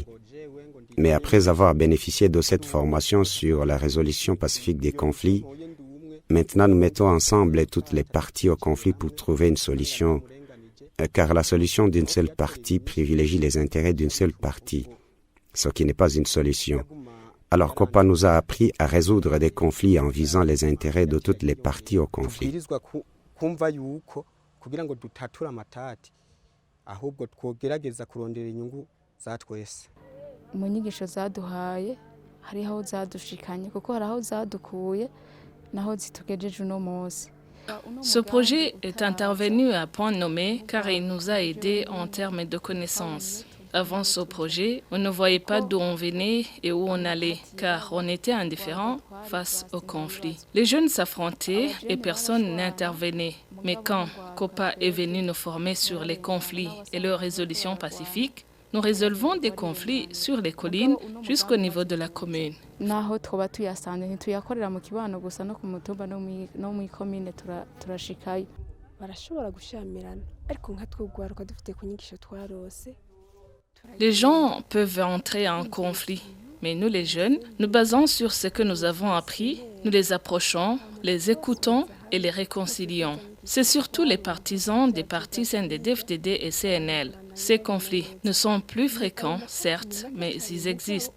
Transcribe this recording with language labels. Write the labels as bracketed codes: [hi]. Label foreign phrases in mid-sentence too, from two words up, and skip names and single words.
[fr] Mais après avoir bénéficié de cette formation sur la résolution pacifique des conflits, maintenant nous mettons ensemble toutes les parties au conflit pour trouver une solution, car la solution d'une seule partie privilégie les intérêts d'une seule partie, ce qui n'est pas une solution. Alors Copa nous a appris à résoudre des conflits en visant les intérêts de toutes les parties au conflit. [rn] Mu nyigisho zaduhaye hari aho zadushikanye kuko hari aho zadukuye naho zitugejeje uno munsi. [fr] Ce projet est intervenu à point nommé car il nous a aidés en termes de connaissances. Avant ce projet, on ne voyait pas d'où on venait et où on allait, car on était indifférents face au conflit. Les jeunes s'affrontaient et personne n'intervenait. Mais quand Copa est venu nous former sur les conflits et leur résolution pacifique, nous résolvons des conflits sur les collines jusqu'au niveau de la commune. [rn] Naho twoba tuyasanze ntituyakorera mu kibano gusa no ku mutumba no mu commune turashikayo. Barashobora gushamirana ariko nka twugwaruka dufite ku nyigisho twarose. [fr] Les gens peuvent entrer en conflit, Mais nous les jeunes, nous basons sur ce que nous avons appris, nous les approchons, les écoutons et les réconcilions. C'est surtout les partisans des partis CNDD-FDD et CNL. Ces conflits ne sont plus fréquents, certes, mais ils existent.